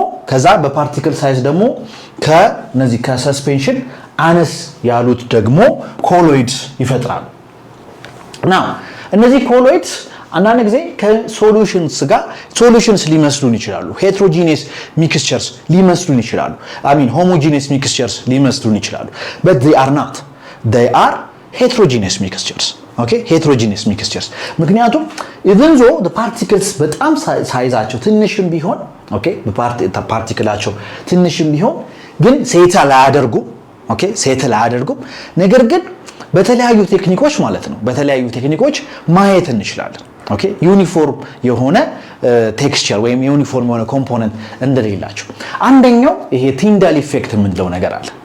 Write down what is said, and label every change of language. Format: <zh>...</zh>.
<am>ከዛ በፓርቲክል ሳይዝ ደግሞ ከነዚህ ከሰስፔንሽን አነስ ያሉት ደግሞ ኮሎይድስ ይፈጥራሉ። ናው እነዚህ ኮሎይድስ አንዳንድ ጊዜ ከሶሉሽንስ ጋር ሶሉሽንስ ሊመስሉን ይችላሉ። ሄትሮጂኒየስ ሚክስቸርስ ሊመስሉን ይችላሉ። ሆሞጂኒየስ ሚክስቸርስ ሊመስሉን ይችላሉ</am> <en>but they are not. they are heterogeneous mixtures. okay heterogeneous mixtures</en> <am>ምክንያቱም</am> <en>even though the particles</en> <am>በጣም ሳይዛቸው ትንሽም ቢሆን ኦኬ ፓርቲክላቸው ትንሽም ቢሆን ግን ሴትል አያደርጉም። ኦኬ ሴትል አያደርጉም። ነገር ግን በተለያዩ ቴክኒኮች ማለት ነው በተለያዩ ቴክኒኮች ማየት እንችላለን። ኦኬ ዩኒፎርም የሆነ ቴክስቸር ወይም ዩኒፎርም የሆነ ኮምፖነንት እንደሌላቸው አንደኛው ይሄ ቲንዳል ኢፌክት የምንለው ነገር አለ።</am>